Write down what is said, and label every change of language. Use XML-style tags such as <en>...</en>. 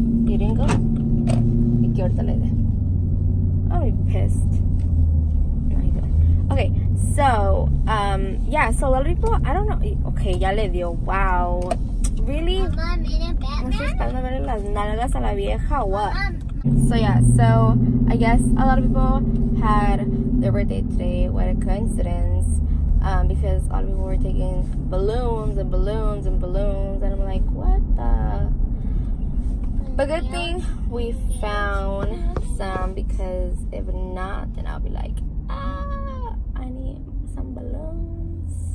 <en>You didn't go?</en> <es>Y que ahorita le dé.</es> <en>I'll be pissed. No, he didn't. Okay, so, yeah, so a lot of people, I don't know.</en> <es>Okay, ya le dio.</es> <en>Wow. Really?</en> <es>Mama, mira ¿No</es> <en>Batman.</en> <es>estás esperando ver las nalgas a la vieja o</es> <en>what? Mom. So yeah, so I guess a lot of people had their birthday today. What a coincidence. Because a lot of people were taking balloons and balloons and balloons, and I'm like, what the? But good thing we found some, because if not, then I'll be like, I need some balloons.</en>